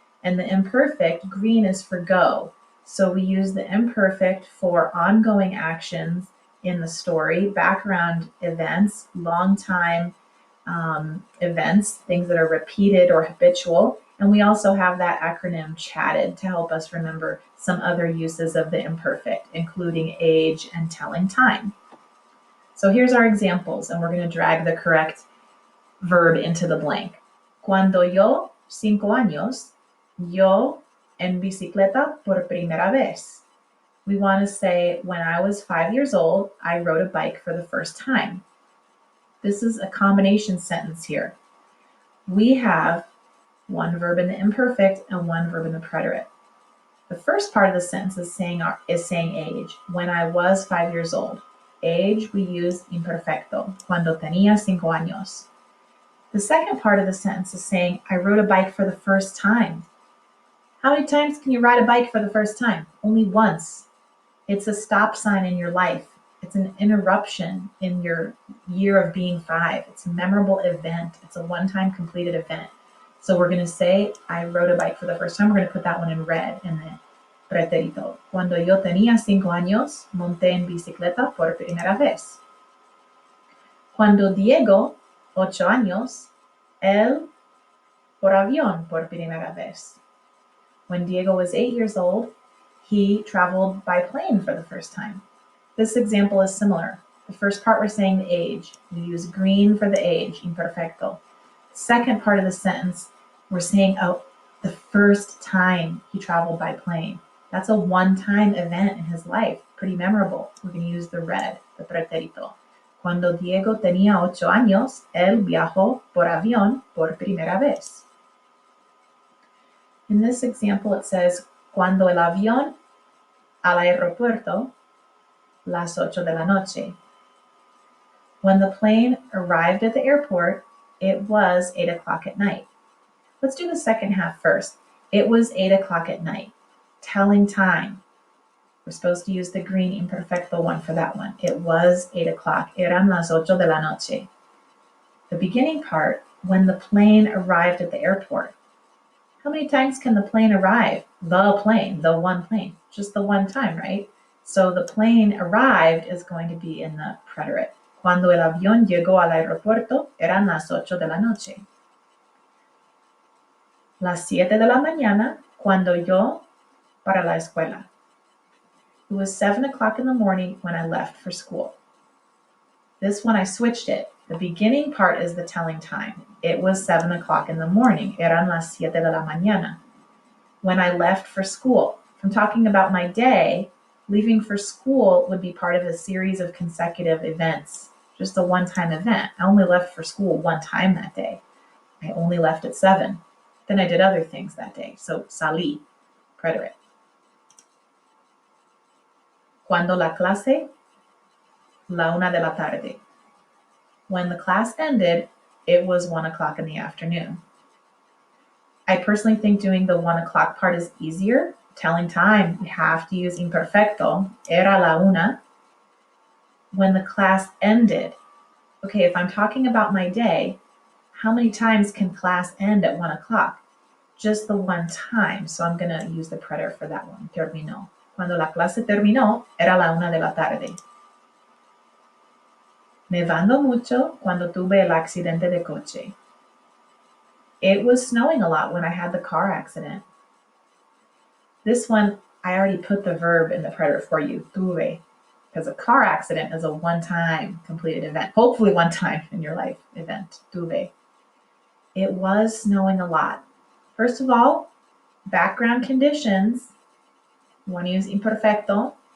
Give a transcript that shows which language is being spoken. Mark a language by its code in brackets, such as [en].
[en] And the imperfect, green, is for go. So we use the imperfect for ongoing actions in the story, background events, long-time events, things that are repeated or habitual. And we also have that acronym chatted to help us remember some other uses of the imperfect, including age and telling time. So here's our examples, and we're going to drag the correct verb into the blank. [es] Cuando yo, 5 años, yo en bicicleta por primera vez. [en] We want to say, when I was 5 years old, I rode a bike for the first time. This is a combination sentence here. We have one verb in the imperfect and one verb in the preterite. The first part of the sentence is saying age. When I was 5 years old. Age, we use imperfecto. [es] Cuando tenía 5 años. [en] The second part of the sentence is saying I rode a bike for the first time. How many times can you ride a bike for the first time? Only once. It's a stop sign in your life. It's an interruption in your year of being 5. It's a memorable event. It's a one-time completed event. So we're going to say, I rode a bike for the first time. We're going to put that one in red in the preterito. [es] Cuando yo tenía 5 años, monté en bicicleta por primera vez. Cuando Diego, 8 años, él por avión por primera vez. [en] When Diego was 8 years old, he traveled by plane for the first time. This example is similar. The first part, we're saying the age. We use green for the age, imperfecto. Second part of the sentence, we're saying, the first time he traveled by plane. That's a one-time event in his life, pretty memorable. We're going to use the red, the preterito. [es] Cuando Diego tenía 8 años, él viajó por avión por primera vez. [en] In this example, it says, [es] cuando el avión al aeropuerto, las 8 de la noche. [en] When the plane arrived at the airport, it was 8 o'clock at night. Let's do the second half first. It was 8 o'clock at night. Telling time. We're supposed to use the green imperfecto one for that one. It was 8 o'clock. [es] Eran las 8 de la noche. [en] The beginning part, when the plane arrived at the airport. How many times can the plane arrive? The one plane. Just the one time, right? So the plane arrived is going to be in the preterite. [es] Cuando el avión llegó al aeropuerto, eran las 8 de la noche. Las 7 de la mañana, cuando yo para la escuela. [en] It was 7 o'clock in the morning when I left for school. This one I switched it. The beginning part is the telling time. It was 7 o'clock in the morning. [es] Eran las 7 de la mañana. [en] When I left for school. If I'm talking about my day, leaving for school would be part of a series of consecutive events. Just a one-time event. I only left for school one time that day. I only left at 7. Then I did other things that day. So salí, preterite. [es] Cuando la clase, la 1 de la tarde. [en] When the class ended, it was 1 o'clock in the afternoon. I personally think doing the 1 o'clock part is easier. Telling time, we have to use imperfecto. [es] Era la 1. [en] When the class ended. Okay, if I'm talking about my day, how many times can class end at 1 o'clock? Just the one time. So I'm going to use the preterite for that one. Terminó. [es] Cuando la clase terminó, era la 1 de la tarde. nevando mucho cuando tuve el accidente de coche. [en] It was snowing a lot when I had the car accident. This one, I already put the verb in the preterite for you, tuve, because a car accident is a one-time completed event, hopefully one time in your life event, tuve. It was snowing a lot. First of all, background conditions, one use imperfecto.